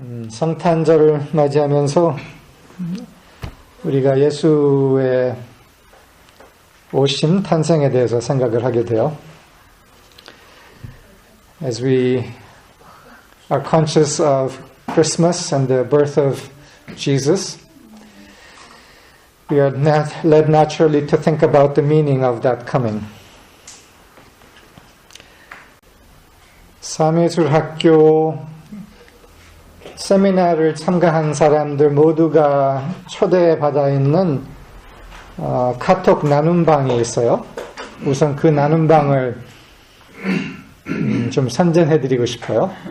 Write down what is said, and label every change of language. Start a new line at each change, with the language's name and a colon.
Korean: 성탄절을 맞이하면서 우리가 예수의 오심, 탄생에 대해서 생각을 하게 돼요.
English: As we are conscious of Christmas and the birth of Jesus, we are led naturally to think about the meaning of that coming.
Korean: 삼위예술학교 세미나를 참가한 사람들 모두가 초대받아 있는 카톡 나눔방이 있어요. 우선 그 나눔방을 좀 선전해드리고 싶어요.